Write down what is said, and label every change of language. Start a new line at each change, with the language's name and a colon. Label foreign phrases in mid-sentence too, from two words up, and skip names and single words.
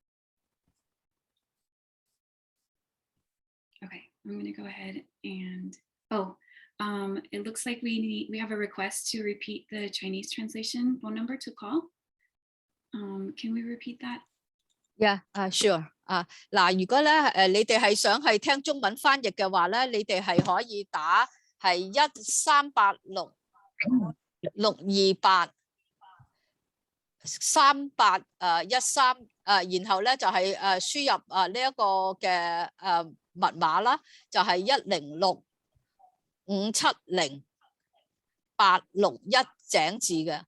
English: Okay, I'm going to go ahead and, it looks like we have a request to repeat the Chinese translation phone number to call. Can we repeat that? Yeah, sure.
Cantonese: 嗱，如果咧你哋係想係聽中文翻譯嘅話咧，你哋係可以打係1386313，然後咧就係輸入呢一個嘅密碼啦，就係106570861井字嘅。